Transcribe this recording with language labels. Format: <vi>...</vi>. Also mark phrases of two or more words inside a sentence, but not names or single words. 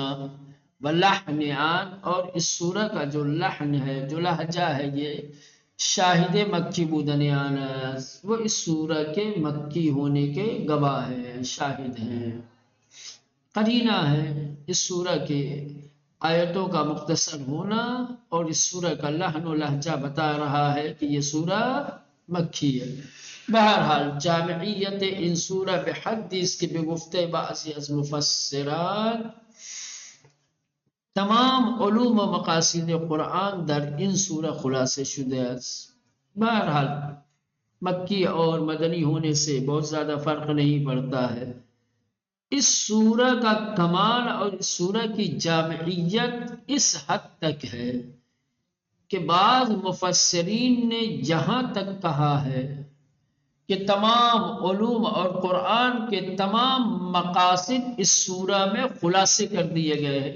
<fa>واللحن آن،</fa> <ur>اور اس سورہ کا جو لحن ہے، جو لہجہ ہے، یہ</ur> <fa>شاہد مکی بودن آنس،</fa> <ur>وہ اس سورہ کے مکی ہونے کے گواہ ہے، شاہد ہیں، قرینہ ہے. اس سورہ کے آیتوں کا مختصر ہونا اور اس سورہ کا لحن و لہجہ بتا رہا ہے کہ یہ سورہ مکی ہے.</ur> <fa>بہرحال جامعیت ان سورہ بحد اس کی بگفتے بعضی از مفسران، تمام علوم و مقاصد قرآن در ان سورہ خلاصے شدہ است.</fa> <ur>بہرحال مکی اور مدنی ہونے سے بہت زیادہ فرق نہیں پڑتا ہے. اس سورہ کا کمال اور اس سورہ کی جامعیت اس حد تک ہے کہ بعض مفسرین نے یہاں تک کہا ہے کہ تمام علوم اور قرآن کے تمام مقاصد اس سورہ میں خلاصے کر دیے گئے ہیں.</ur>